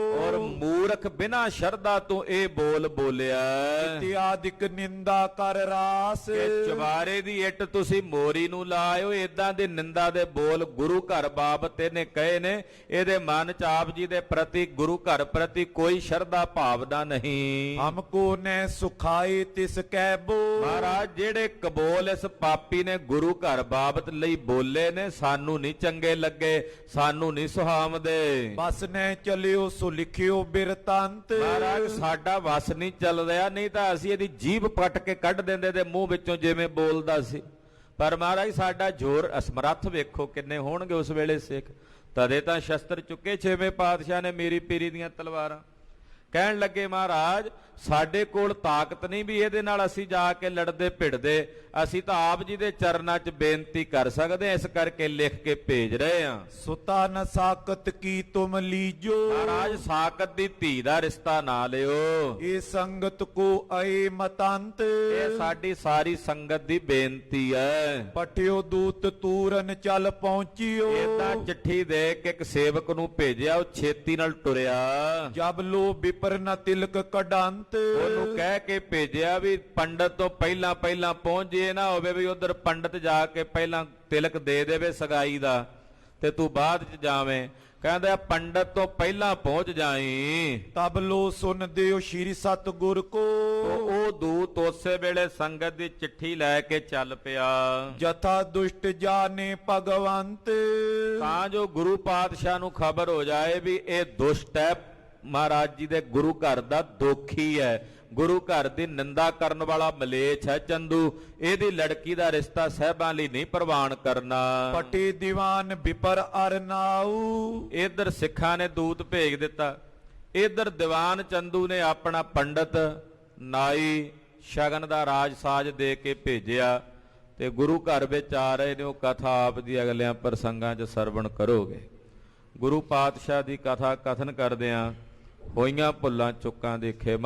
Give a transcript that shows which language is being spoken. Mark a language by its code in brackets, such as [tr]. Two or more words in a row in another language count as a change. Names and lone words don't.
[pa] ਔਰ ਮੂਰਖ ਬਿਨਾਂ ਸ਼ਰਧਾ ਤੋਂ ਇਹ ਬੋਲ ਬੋਲਿਆ। ਇਤਿਆਦਿਕ ਨਿੰਦਾ ਕਰ ਰਾਸ, ਕਿ ਚੁਬਾਰੇ ਦੀ ਇੱਟ ਤੁਸੀਂ ਮੋਰੀ ਨੂੰ ਲਾਇਓ, ਇਦਾਂ ਦੇ ਨਿੰਦਾ ਦੇ ਬੋਲ ਗੁਰੂ ਘਰ ਬਾਬਤ ਇਹਨੇ ਕਹੇ ਨੇ। ਇਹਦੇ ਮਨ ਚ ਆਪ ਜੀ ਦੇ ਪ੍ਰਤੀ, ਗੁਰੂ ਘਰ ਪ੍ਰਤੀ ਕੋਈ ਸ਼ਰਧਾ ਭਾਵਨਾ ਨਹੀਂ। ਨਹੀਂ। [bra] हमको न सुखाए तिस कै बो। [pa] ਮਹਾਰਾਜ ਜਿਹੜੇ ਕਬੋਲ ਇਸ ਪਾਪੀ ਨੇ ਗੁਰੂ ਘਰ ਬਾਬਤ ਲਈ ਬੋਲੇ ਨੇ ਸਾਨੂੰ ਨਹੀਂ ਚੰਗੇ ਲੱਗੇ, ਸਾਨੂੰ ਨਹੀਂ ਸੁਹਾਵਦੇ। [bra] बस न चलियो सो लिखियो बिरतांत। [pa] ਮਹਾਰਾਜ ਸਾਡਾ ਵਸ ਨਹੀਂ ਚੱਲ ਰਿਹਾ, ਨਹੀਂ ਤਾਂ ਅਸੀਂ ਇਹਦੀ ਜੀਭ ਪੱਟ ਕੇ ਕੱਢ ਦਿੰਦੇ ਤੇ ਮੂੰਹ ਵਿੱਚੋਂ ਜਿਵੇਂ ਬੋਲਦਾ ਸੀ। ਪਰ ਮਹਾਰਾਜ ਸਾਡਾ ਜ਼ੋਰ ਅਸਮਰੱਥ ਵੇਖੋ ਕਿੰਨੇ ਹੋਣਗੇ ਉਸ ਵੇਲੇ ਸਿੱਖ। ਤਦੇ ਤਾਂ ਸ਼ਸਤਰ ਚੁੱਕੇ ਛੇਵੇਂ ਪਾਤਸ਼ਾਹ ਨੇ ਮੀਰੀ ਪੀਰੀ ਦੀਆਂ ਤਲਵਾਰਾਂ। ਕਹਿਣ ਲੱਗੇ ਮਹਾਰਾਜ ਸਾਡੇ ਕੋਲ ਤਾਕਤ ਨਹੀਂ ਵੀ ਇਹਦੇ ਨਾਲ ਅਸੀਂ ਜਾ ਕੇ ਲੜਦੇ ਭਿੜਦੇ, ਅਸੀਂ ਤਾਂ ਆਪ ਜੀ ਦੇ ਚਰਨਾਂ 'ਚ ਬੇਨਤੀ ਕਰ ਸਕਦੇ ਹਾਂ, ਇਸ ਕਰਕੇ ਲਿਖ ਕੇ ਭੇਜ ਰਹੇ ਹਾਂ। [bra] सुता न साकत की तुम लीजो। [pa] ਮਹਾਰਾਜ ਸਾਕਤ ਦੀ ਧੀ ਦਾ ਰਿਸ਼ਤਾ ਨਾ ਲਿਓ, [bra] ये संगत को अय मतांत। [pa] ਇਹ ਸਾਡੀ ਸਾਰੀ ਸੰਗਤ ਦੀ ਬੇਨਤੀ ਹੈ। [bra] पठियो दूत तूरन चल पहुंचियो। [pa] ਏਦਾਂ ਚਿੱਠੀ ਦੇ ਕੇ ਇੱਕ ਸੇਵਕ ਨੂੰ ਭੇਜਿਆ, ਉਹ ਛੇਤੀ ਨਾਲ ਟੁਰਿਆ। [bra] जब लो विपर न तिलक कडांत। [pa] ਉਹਨੂੰ ਕਹਿ ਕੇ ਭੇਜਿਆ ਵੀ ਪੰਡਤ ਤੋਂ ਪਹਿਲਾਂ ਪਹਿਲਾਂ ਪਹੁੰਚ ਜੇ, ਨਾ ਹੋਵੇ ਵੀ ਉਧਰ ਪੰਡਤ ਜਾ ਕੇ ਪਹਿਲਾਂ ਤਿਲਕ ਦੇ ਦੇਵੇ ਸਗਾਈ ਦਾ ਤੇ ਤੂੰ ਬਾਅਦ ਚ ਜਾਵੇਂ। ਕਹਿੰਦਾ ਪੰਡਤ ਤੋਂ ਪਹਿਲਾਂ ਪਹੁੰਚ ਜਾਈ। [bra] तब लो सुन दियो श्री सतगुर को। [pa] ਉਹ ਦੂਤ ਉਸੇ ਵੇਲੇ ਸੰਗਤ ਦੀ ਚਿੱਠੀ ਲੈ ਕੇ ਚੱਲ ਪਿਆ। [bra] जथा दुष्ट जाने भगवंत। [pa] ਤਾਂ ਜੋ ਗੁਰੂ ਪਾਤਸ਼ਾਹ ਨੂੰ ਖਬਰ ਹੋ ਜਾਏ ਵੀ ਇਹ ਦੁਸ਼ਟ ਹੈ, ਮਹਾਰਾਜ ਜੀ ਦੇ ਗੁਰੂ ਘਰ ਦਾ ਦੋਖੀ ਹੈ, ਗੁਰੂ ਘਰ ਦੀ ਨਿੰਦਾ ਕਰਨ ਵਾਲਾ ਮਲੇਛ ਹੈ ਚੰਦੂ, ਇਹਦੀ ਲੜਕੀ ਦਾ ਰਿਸ਼ਤਾ ਸਾਹਿਬਾਂ ਲਈ ਨਹੀਂ ਪ੍ਰਵਾਨ ਕਰਨਾ। [bra] पटे दीवान विपर अरनाऊ। [pa] ਇਧਰ ਸਿੱਖਾਂ ਨੇ ਦੂਤ ਭੇਜ ਦਿੱਤਾ, ਇਧਰ ਦੀਵਾਨ ਚੰਦੂ ਨੇ ਆਪਣਾ ਪੰਡਤ ਨਾਈ ਸ਼ਗਨ ਦਾ ਰਾਜ ਸਾਜ ਦੇ ਕੇ ਭੇਜਿਆ ਤੇ ਗੁਰੂ ਘਰ ਵਿੱਚ ਆ ਰਹੇ ਨੇ। ਉਹ ਕਥਾ ਆਪ ਦੀ ਅਗਲਿਆਂ ਪ੍ਰਸੰਗਾਂ 'ਚ ਸਰਵਣ ਕਰੋਗੇ। ਗੁਰੂ ਪਾਤਸ਼ਾਹ ਦੀ ਕਥਾ ਕਥਨ ਕਰਦਿਆਂ ਹੋਈਆਂ ਭੁੱਲਾਂ ਚੁੱਕਾਂ ਦੀ ਖੇਮਾ।